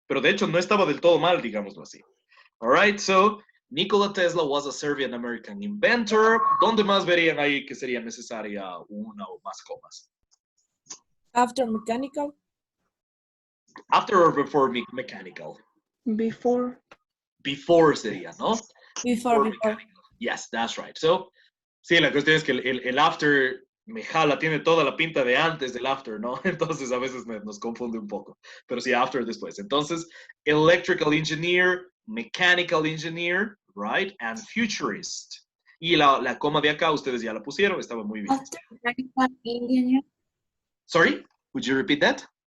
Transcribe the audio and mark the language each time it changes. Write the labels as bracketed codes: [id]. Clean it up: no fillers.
[es] Pero de hecho no estaba del todo mal, digámoslo así. [en] All right, so Nikola Tesla was a Serbian American inventor. [es] ¿Dónde más verían ahí que sería necesaria una o más comas? [en] After mechanical. After or before mechanical? Before. [es] Before sería, ¿no? [en] Before. Mechanical. Yes, that's right. [es] So, sí, la cuestión es que el after me jala, tiene toda la pinta de antes del after, ¿no? Entonces a veces nos confunde un poco. Pero sí, after después. [en] Entonces, electrical engineer, mechanical engineer, right? And futurist. [es] Y la coma de acá, ustedes ya la pusieron, estaba muy bien. [en] After mechanical engineer. Sorry, would you repeat that?